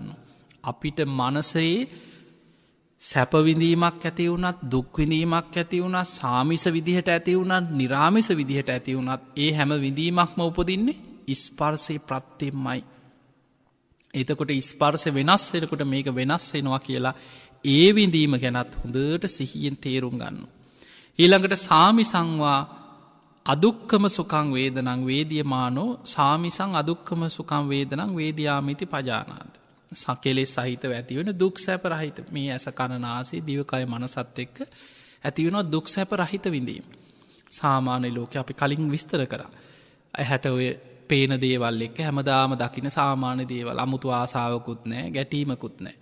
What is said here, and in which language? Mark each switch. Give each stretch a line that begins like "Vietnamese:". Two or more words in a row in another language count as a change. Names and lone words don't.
Sinhala: අපිට මනසේ සැපවිඳීමක් ඇති වුණත් දුක්විඳීමක් ඇති වුණත් සාමිස විදිහට ඇති වුණත් නිරාමිස විදිහට ඇති වුණත් ඒ හැම විඳීමක්ම උපදින්නේ ස්පර්ශය ප්‍රත්‍යයෙන්මයි. එතකොට ස්පර්ශ වෙනස් වෙනකොට මේක වෙනස් වෙනවා කියලා ඒ විඳීම ගැනත් හොඳට සිහියෙන් තේරුම් ගන්න. ඊළඟට
Pali: සාමිසංවා අදුක්කම සුකං වේදනං වේදියමානෝ සාමිසං අදුක්කම සුකං වේදනං වේදියාමිති පජානාති.
Sinhala: සකෙලෙස් සහිතව ඇතිවෙන දුක් සැප රහිත මේ ඇස කන නාසය දිවකය මනසත් එක්ක ඇතිවෙනවා දුක් සැප රහිත විඳීම. සාමාන්‍ය ලෝකේ අපි කලින් විස්තර කරා. ඇහැට ඔය පේන දේවල් එක්ක හැමදාම දකින සාමාන්‍ය දේවල් අමුතු ආසාවකුත් නැහැ ගැටීමකුත් නැහැ.